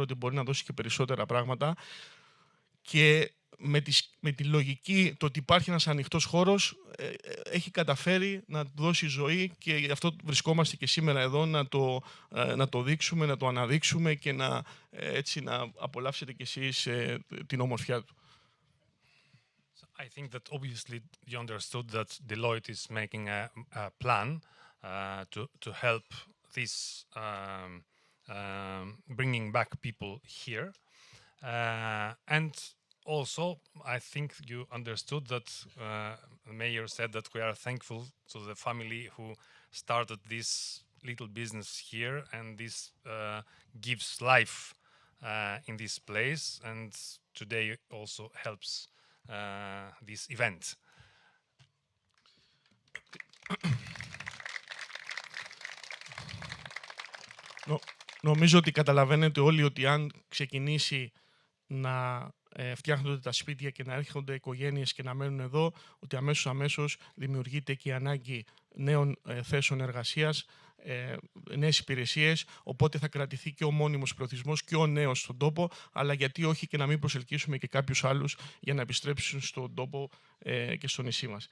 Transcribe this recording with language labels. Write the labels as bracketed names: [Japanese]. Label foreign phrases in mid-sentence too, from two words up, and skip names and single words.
[Greek] ότι μπορεί να δώσει και περισσότερα πράγματα, και με τη λογική το ότι υπάρχει ένας ανοιχτός χώρος έχει καταφέρει να του δώσει ζωή, και γι' αυτό βρισκόμαστε και σήμερα εδώ να το δείξουμε, να το αναδείξουμε και έτσι να απολαύσετε κι εσείς την ομορφιά του. [English] I think that obviously you understood that Deloitte is making a plan to help this bringing back people here, and also I think you understood that the mayor said that we are thankful to the family who started this little business here, and this gives life in this place, and today also helps this event. [Greek] Νομίζω ότι καταλαβαίνετε όλοι ότι αν ξεκινήσει να φτιάχνονται τα σπίτια και να έρχονται οικογένειες και να μένουν εδώ, ότι αμέσως δημιουργείται και η ανάγκη νέων θέσεων εργασίας, νέες υπηρεσίες, οπότε θα κρατηθεί και ο μόνιμος πληθυσμός και ο νέος στον τόπο, αλλά γιατί όχι και να μην προσελκύσουμε και κάποιους άλλους για να επιστρέψουν στον τόπο και στο νησί μας.